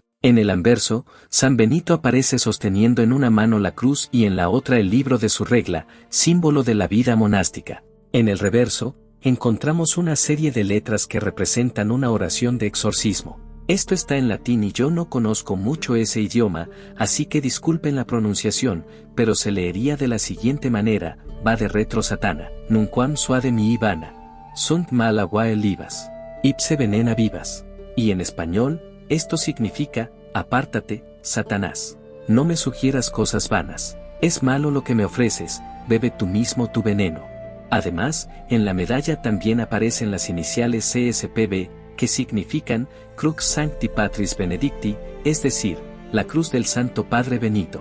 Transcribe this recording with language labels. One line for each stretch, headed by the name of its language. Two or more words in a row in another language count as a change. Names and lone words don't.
Spanish: En el anverso, San Benito aparece sosteniendo en una mano la cruz y en la otra el libro de su regla, símbolo de la vida monástica. En el reverso, encontramos una serie de letras que representan una oración de exorcismo. Esto está en latín y yo no conozco mucho ese idioma, así que disculpen la pronunciación, pero se leería de la siguiente manera:
Latin: Vade retro Satana, nunquam suade mi vana, sunt mala guae libas, ipse venena vivas.
Spanish: Y en español, esto significa: apártate, Satanás, no me sugieras cosas vanas, es malo lo que me ofreces, bebe tú mismo tu veneno. Además, en la medalla también aparecen las iniciales CSPB, que significan
Latin: Crux Sancti Patris Benedicti,
Spanish: es decir, la cruz del Santo Padre Benito.